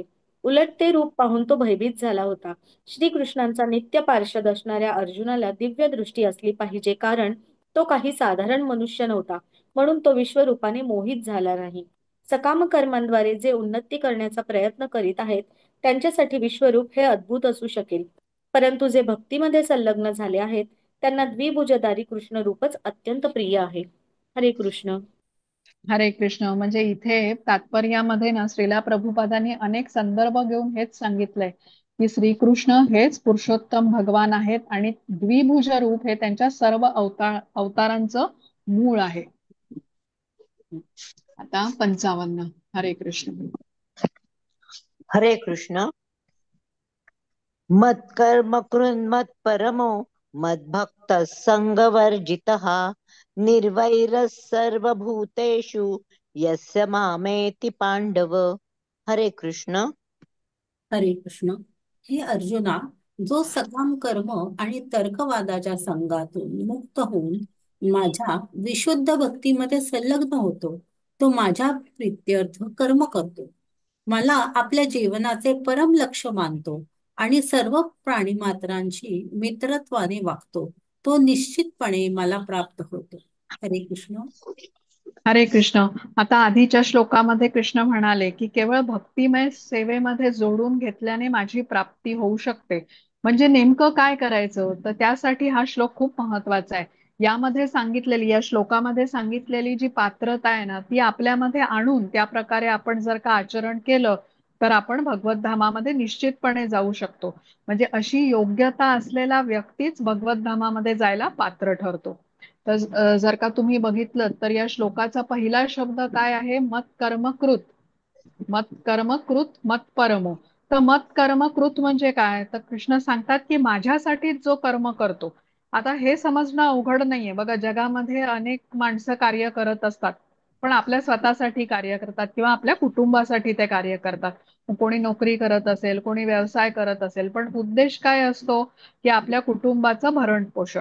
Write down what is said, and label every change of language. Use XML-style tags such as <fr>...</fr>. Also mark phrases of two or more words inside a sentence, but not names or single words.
<mr>उलट ते रूप पाहून तो भयभीत झाला होता. श्रीकृष्णांचा नित्य पार्षद असणाऱ्या अर्जुनाला दिव्य दृष्टी असली पाहिजे, कारण तो काही साधारण मनुष्य नव्हता. म्हणून तो विश्वरूपाने मोहित झाला नाही. सकाम कर्मांद्वारे जे उन्नती करण्याचा प्रयत्न करीत आहेत त्यांच्यासाठी विश्वरूप हे अद्भुत असू शकेल. परंतु जे भक्तीमध्ये संलग्न झाले आहेत त्यांना द्विभुजधारी कृष्ण रूपच अत्यंत प्रिय आहे. हरे कृष्ण. हरे कृष्ण. म्हणजे इथे तात्पर्यामध्ये ना श्रीला प्रभुपादांनी अनेक संदर्भ घेऊन हेच सांगितलंय की श्रीकृष्ण हेच पुरुषोत्तम भगवान आहेत आणि द्विभुज रूप हे त्यांच्या सर्व अवतारांचं मूळ आहे. आता 55. हरे कृष्ण. हरे कृष्ण.</mr> <sa>मत्कर्म कृन्मत् परमो मद्भक्त संगवर्जितः निर्वैरः सर्वभूतेषु यस्य मामेति पांडव.</sa> <mr>हरे कृष्ण. हरे कृष्ण. हे अर्जुना, जो सकाम कर्म आणि तर्कवादाच्या संघातून मुक्त होऊन माझ्या विशुद्ध भक्तीमध्ये संलग्न होतो, तो माझ्या प्रित्यर्थ कर्म करतो, मला आपल्या जीवनाचे परम लक्ष मानतो आणि सर्व प्राणीमात्रांशी मित्रत्वाने वागतो, तो निश्चितपणे मला प्राप्त होतो. हरे कृष्ण. हरे कृष्ण. आता आधीच्या श्लोकामध्ये कृष्ण म्हणाले की केवळ भक्तिमय सेवेमध्ये जोडून घेतल्याने माझी प्राप्ती होऊ शकते. म्हणजे नेमकं काय करायचं, तर त्यासाठी हा श्लोक खूप महत्वाचा आहे. यामध्ये सांगितलेली, या श्लोकामध्ये सांगितलेली जी पात्रता आहे ना, ती आपल्यामध्ये आणून त्या प्रकारे आपण जर का आचरण केलं तर आपण भगवत धामामध्ये निश्चितपणे जाऊ शकतो. म्हणजे अशी योग्यता असलेला व्यक्तीच भगवत धामामध्ये जायला पात्र ठरतो. तर जर का तुम्ही बघितलं तर या श्लोकाचा पहिला शब्द काय आहे,</mr> <sa>मत कर्म कृत. मत कर्म कृत मत परमो.</sa> <mr>तर</mr> <sa>मत कर्म कृत</sa> <mr>म्हणजे काय, तर कृष्ण सांगतात की माझ्यासाठीच जो कर्म करतो. आता हे समजणं अवघड नाहीये. बघा, जगामध्ये अनेक माणसं कार्य करत असतात, पण आपल्या स्वतःसाठी कार्य करतात किंवा आपल्या कुटुंबासाठी ते कार्य करतात. कोणी नोकरी करत असेल, कोणी व्यवसाय करत असेल, पण उद्देश काय असतो की आपल्या कुटुंबाचं भरण पोषण.</mr>